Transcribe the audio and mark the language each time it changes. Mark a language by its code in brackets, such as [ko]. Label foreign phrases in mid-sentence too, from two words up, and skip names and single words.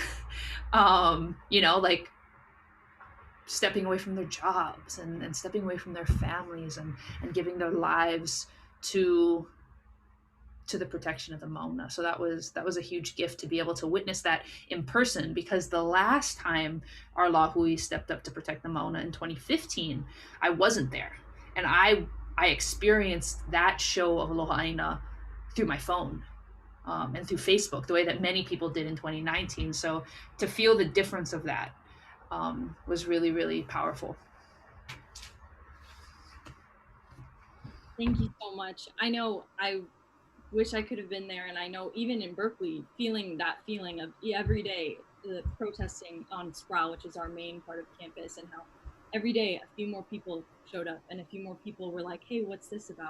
[en] Like stepping away from their jobs and stepping away from their families and giving their lives to the protection of the Mauna. So that was a huge gift to be able to witness that in person, because the last time our lahui stepped up to protect the Mauna in 2015, I wasn't there. And I experienced that show of [haw] Aloha ʻāina [en] through my phone and through Facebook, the way that many people did in 2019. So to feel the difference of that was really, really powerful. Thank you so much. I know I wish I could have been there, and I know even in Berkeley, feeling that feeling of every day the protesting on Sproul, which is our main part of campus, and how every day a few more people showed up and a few more people were like, hey, what's this about?